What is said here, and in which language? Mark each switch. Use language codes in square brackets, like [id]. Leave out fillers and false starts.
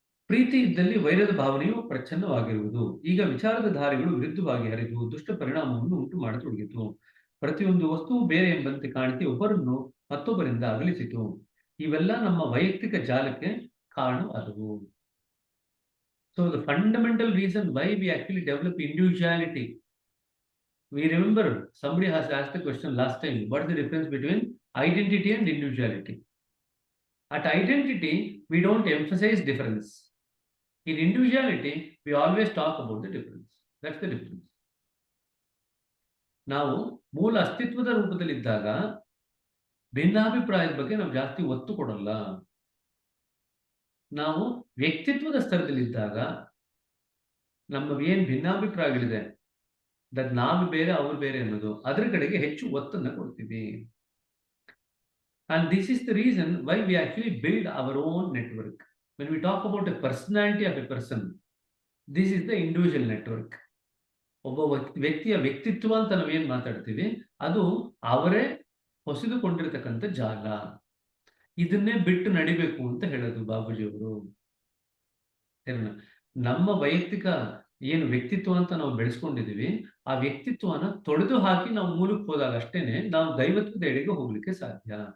[kn] ಪ್ರೀತಿ ಇದ್ದಲ್ಲಿ ವೈರದ ಭಾವನೆಯು ಪ್ರಚ್ಛನ್ನವಾಗಿರುವುದು. ಈಗ ವಿಚಾರದ ಧಾರೆಗಳು ವಿರುದ್ಧವಾಗಿ ಹರಿದು ದುಷ್ಟ ಪರಿಣಾಮವನ್ನು ಉಂಟು ಮಾಡತೊಡಗಿತು. ಪ್ರತಿಯೊಂದು ವಸ್ತುವು ಬೇರೆ ಎಂಬಂತೆ ಕಾಣಿಸಿ ಒಬ್ಬರನ್ನು ಮತ್ತೊಬ್ಬರಿಂದ ಅಗಲಿಸಿತು. ಇವೆಲ್ಲ ನಮ್ಮ ವೈಯಕ್ತಿಕ ಜಾಲಕ್ಕೆ ಕಾರಣವಾದವು. [en] So the fundamental reason why we actually develop individuality, we remember somebody has asked the question last time, what is the difference between identity and individuality? At identity, we don't emphasize difference. In individuality, we always talk about the difference. That's the difference. [kn] ನಾವು ಮೂಲ ಅಸ್ತಿತ್ವದ ರೂಪದಲ್ಲಿದ್ದಾಗ ಭಿನ್ನಾಭಿಪ್ರಾಯದ ಬಗ್ಗೆ ನಾವು ಜಾಸ್ತಿ ಒತ್ತು ಕೊಡಲ್ಲ. ನಾವು ವ್ಯಕ್ತಿತ್ವದ ಸ್ತರದಲ್ಲಿದ್ದಾಗ ನಮ್ಮ ಏನ್ ಭಿನ್ನಾಭಿಪ್ರಾಯಗಳಿದೆ, ನಾವು ಬೇರೆ ಅವರು ಬೇರೆ ಅನ್ನೋದು ಅದರ ಕಡೆಗೆ ಹೆಚ್ಚು ಒತ್ತನ್ನು ಕೊಡ್ತೀವಿ. [en] And this is the reason why we actually build our own network. When we talk about a personality of a person, this is the individual network. [kn] ಒಬ್ಬ ವ್ಯಕ್ತಿಯ ವ್ಯಕ್ತಿತ್ವ ಅಂತ ನಾವೇನ್ ಮಾತಾಡ್ತೀವಿ ಅದು ಅವರೇ ಹೊಸದುಕೊಂಡಿರ್ತಕ್ಕಂಥ ಜಾಲ. ಇದನ್ನೇ ಬಿಟ್ಟು ನಡಿಬೇಕು ಅಂತ ಹೇಳೋದು ಬಾಬೂಜಿಯವರು. ನಮ್ಮ ವೈಯಕ್ತಿಕ ಏನು ವ್ಯಕ್ತಿತ್ವ ಅಂತ ನಾವು ಬೆಳೆಸ್ಕೊಂಡಿದೀವಿ, ಆ ವ್ಯಕ್ತಿತ್ವನ ತೊಡೆದು ಹಾಕಿ ನಾವು ಮೂಲಕ್ಕೆ ಹೋದಾಗ ಅಷ್ಟೇನೆ ನಾವು ದೈವತ್ವದ ಎಡೆಗೆ ಹೋಗ್ಲಿಕ್ಕೆ ಸಾಧ್ಯ.